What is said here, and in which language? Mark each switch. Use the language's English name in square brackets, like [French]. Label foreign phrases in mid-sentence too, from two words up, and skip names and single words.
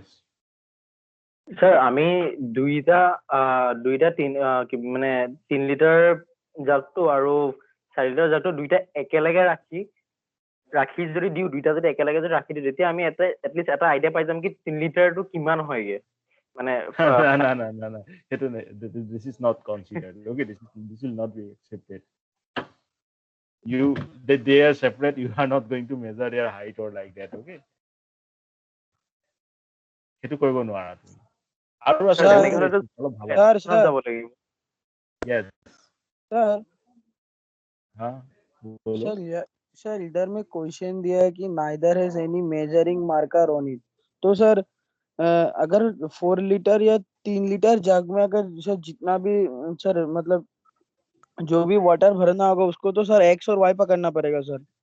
[Assamese] স্যার আমি দুইটা মানে 3 লিটাৰ জাগটো আৰু 4 লিটাৰ জাগটো দুইটা একেলগে ৰাখি যদি দিওঁ দুইটা যদি একেলগে যদি ৰাখি দিওঁ তেতিয়া আমি এটলিষ্ট এটা আইডিয়া পাই যাম কি 3 লিটাৰটো কিমান হয়গে মানে [English] no. This is not considered. Okay, this will not be accepted. They are separate. You are not going to measure their height or like that. Okay. [Assamese] সেইটো কৰিব নোৱাৰা তুমি আৰু আছে অলপ ভালো স্যার যাব লাগিব yes [Hindi] सर हाँ बोलो सर इधर में क्वेश्चन दिया है कि [English] neither has any measuring marker on it [Hindi] तो सर अगर 4 लीटर या 3 लीटर जग में अगर सर जितना भी सर मतलब जो भी वाटर भरना होगा उसको तो सर एक्स और वाई पकड़ना पड़ेगा सर